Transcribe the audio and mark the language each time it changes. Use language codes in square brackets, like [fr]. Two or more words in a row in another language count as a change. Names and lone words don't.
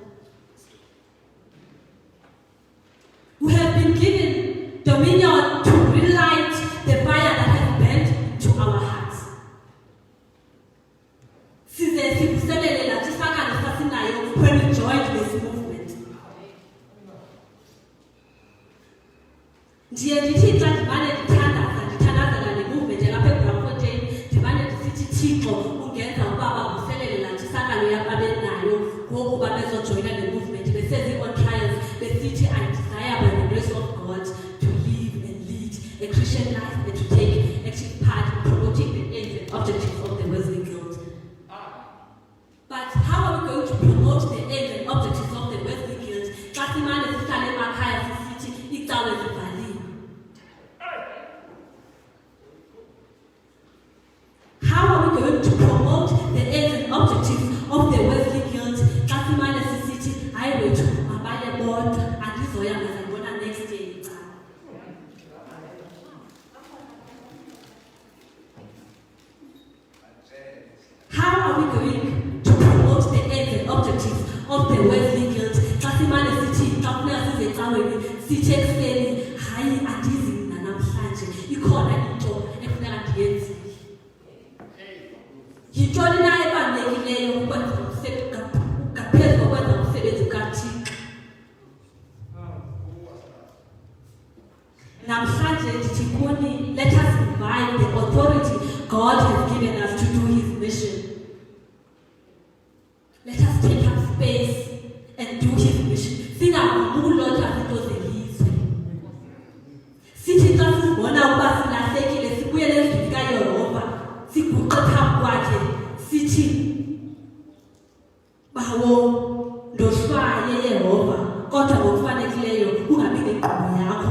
[en] We have been given dominion to relight the fire that has burned to our hearts. When we joined this movement, [xh] ndiye ndithi xa ndimane ndithandaza le movement yalapha eBraamfontein, ndimane ndisithi Thixo ungenza uba bavuselele laa ntshisakalo yababenayo ngoku babezojoyina le movement besezi [en] on trials besithi I desire by the grace of God to live and lead a Christian life and to take active part in promoting the aims and objectives of the Wesley Guild. But how are we going to promote the aims and objectives of the Wesley Guild? [xh] Kasimane sihlale emakhaya sisithi icawe zivaliwe. [en] How are we going to promote the aims and objectives of the Wesley Guild? [xh] Kasimane sisithi hayi wethu mabale bodwa andizoya ngazibona [en] next year [xh] icawe. [en] How are we going to promote the aims and objectives of the Wesley Guild? [xh] Kasimane sithi xa kufuneka size ecaweni sithi ekuseni hayi andizi mna namhlanje ikhona into efuneka ndiyenzile. Yintoni na ebalulekileyo ukwenza ngaphezu kokwenza umsebenzi kaThixo? Namhlanje ndithi kuni, [en] let us invite the authority God has given us to do his mission. Let us take up space and do his mission. [xh] Singakulotha into zelizwe. Sithi xa sibona ukuba silahlekile sibuyele endlini kaYehova siguqe phambi kwakhe sithi bawo ndohlwaye Yehova kodwa ngokufanekileyo ungabi nenkqubo yakho.